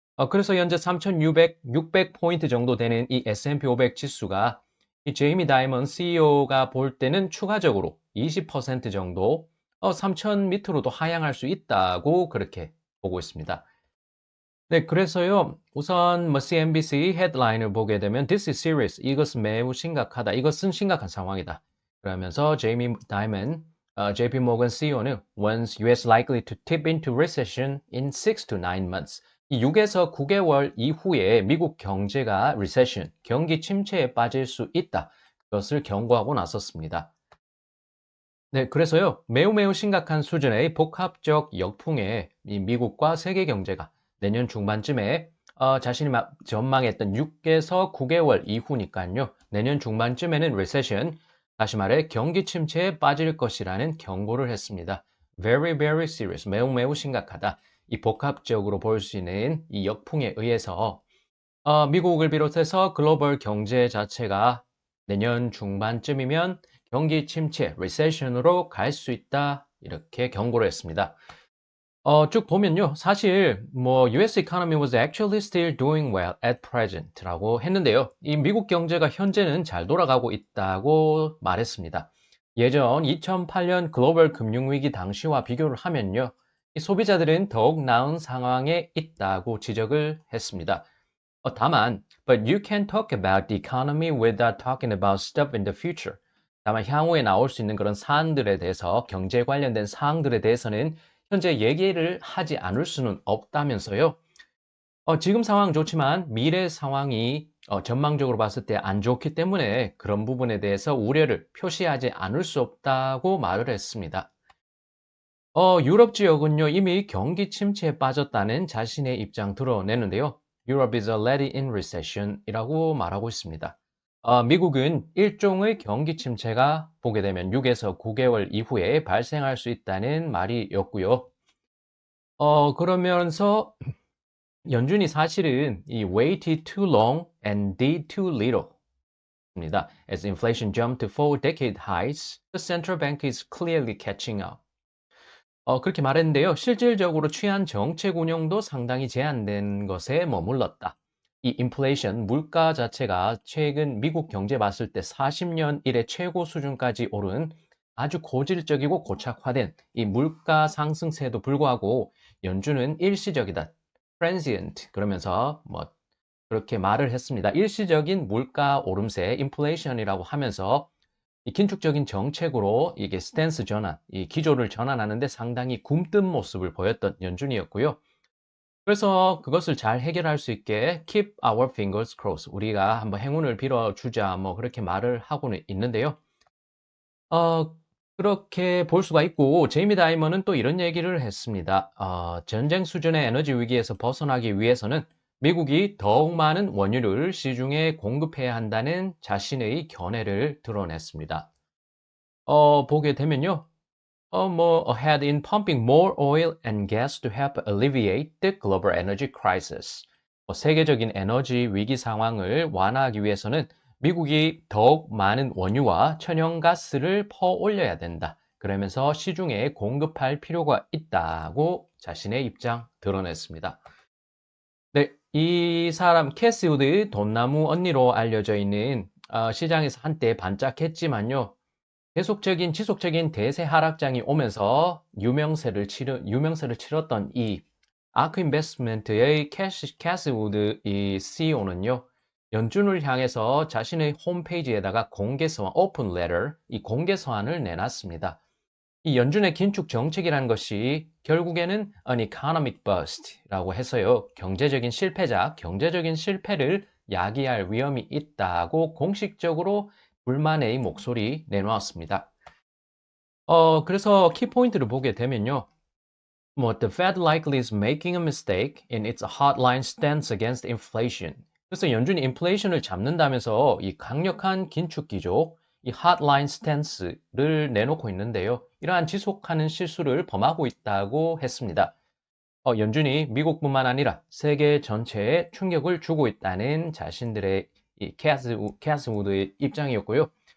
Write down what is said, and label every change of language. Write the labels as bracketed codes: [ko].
[ko] 그래서 현재 3,600포인트 정도 되는 이 S&P 500 지수가 이 제이미 다이먼 CEO가 볼 때는 추가적으로 20% 정도 3,000 밑으로도 하향할 수 있다고 그렇게 보고 있습니다. 네, 그래서요, 우선 뭐 CNBC 헤드라인을 보게 되면 [en] This is serious. [ko] 이것은 매우 심각하다. 이것은 심각한 상황이다. 그러면서 제이미 다이먼 JP Morgan CEO는 [en] Once US likely to tip into recession in 6 to 9 months. [ko] 이 6에서 9개월 이후에 미국 경제가 recession, 경기 침체에 빠질 수 있다. 그것을 경고하고 나섰습니다. 네, 그래서요, 매우 심각한 수준의 복합적 역풍에 이 미국과 세계 경제가 내년 중반쯤에 자신이 전망했던 6에서 9개월 이후니까요, 내년 중반쯤에는 recession, 다시 말해 경기 침체에 빠질 것이라는 경고를 했습니다. [en] Very serious, [ko] 매우 심각하다. 이 복합적으로 볼 수 있는 이 역풍에 의해서 미국을 비롯해서 글로벌 경제 자체가 내년 중반쯤이면 경기 침체, 리세션으로 갈 수 있다. 이렇게 경고를 했습니다. 쭉 보면요. 사실 뭐 [en] US economy was actually still doing well at present라고 [ko] 했는데요. 이 미국 경제가 현재는 잘 돌아가고 있다고 말했습니다. 예전 2008년 글로벌 금융위기 당시와 비교를 하면요. 이 소비자들은 더욱 나은 상황에 있다고 지적을 했습니다. 다만, [en] but you can talk about the economy without talking about stuff in the future. [ko] 다만 향후에 나올 수 있는 그런 사안들에 대해서 경제 관련된 사항들에 대해서는 현재 얘기를 하지 않을 수는 없다면서요. 지금 상황 좋지만 미래 상황이 전망적으로 봤을 때 안 좋기 때문에 그런 부분에 대해서 우려를 표시하지 않을 수 없다고 말을 했습니다. 유럽 지역은요, 이미 경기 침체에 빠졌다는 자신의 입장 드러내는데요. [en] Europe is already in recession [ko] 이라고 말하고 있습니다. 미국은 일종의 경기 침체가 보게 되면 6에서 9개월 이후에 발생할 수 있다는 말이었고요. 그러면서 연준이 사실은 이 [en] waited too long and did too little [ko] 입니다. [en] As inflation jumped to 4-decade highs, the central bank is clearly catching up. [ko] 그렇게 말했는데요. 실질적으로 취한 정책 운영도 상당히 제한된 것에 머물렀다. 이 인플레이션, 물가 자체가 최근 미국 경제 봤을 때 40년 이래 최고 수준까지 오른 아주 고질적이고 고착화된 이 물가 상승세에도 불구하고 연준은 일시적이다. transient 그러면서 뭐 그렇게 말을 했습니다. 일시적인 물가 오름세, 인플레이션이라고 하면서 이 긴축적인 정책으로 이게 스탠스 전환, 이 기조를 전환하는데 상당히 굼뜬 모습을 보였던 연준이었고요. 그래서 그것을 잘 해결할 수 있게 [en] keep our fingers crossed. [ko] 우리가 한번 행운을 빌어주자. 뭐 그렇게 말을 하고는 있는데요. 어, 그렇게 볼 수가 있고, 제이미 다이먼은 또 이런 얘기를 했습니다. 전쟁 수준의 에너지 위기에서 벗어나기 위해서는 미국이 더욱 많은 원유를 시중에 공급해야 한다는 자신의 견해를 드러냈습니다. 보게 되면요. [en] ahead in pumping more oil and gas to help alleviate the global energy crisis. [ko] 세계적인 에너지 위기 상황을 완화하기 위해서는 미국이 더욱 많은 원유와 천연가스를 퍼올려야 된다. 그러면서 시중에 공급할 필요가 있다고 자신의 입장 드러냈습니다. 네, 이 사람 캐시 우드 돈나무 언니로 알려져 있는 시장에서 한때 반짝했지만요. 계속적인 지속적인 대세 하락장이 오면서 유명세를 치렀던 이 아크 인베스트먼트의 캐시 우드 이 CEO는요. 연준을 향해서 자신의 홈페이지에다가 공개서한 오픈 레터, 이 공개서한을 내놨습니다. 이 연준의 긴축 정책이라는 것이 결국에는 [en] an economic bust [ko] 라고 해서요. 경제적인 실패자, 경제적인 실패를 야기할 위험이 있다고 공식적으로 불만의 목소리 내놓았습니다. 그래서 키포인트를 보게 되면요. [en] The Fed likely is making a mistake in its hardline stance against inflation. [ko] 그래서 연준이 인플레이션을 잡는다면서 이 강력한 긴축 기조, 이 hardline stance를 내놓고 있는데요. 이러한 지속하는 실수를 범하고 있다고 했습니다. 연준이 미국뿐만 아니라 세계 전체에 충격을 주고 있다는 자신들의 이 캐스 우드의 입장이었고요.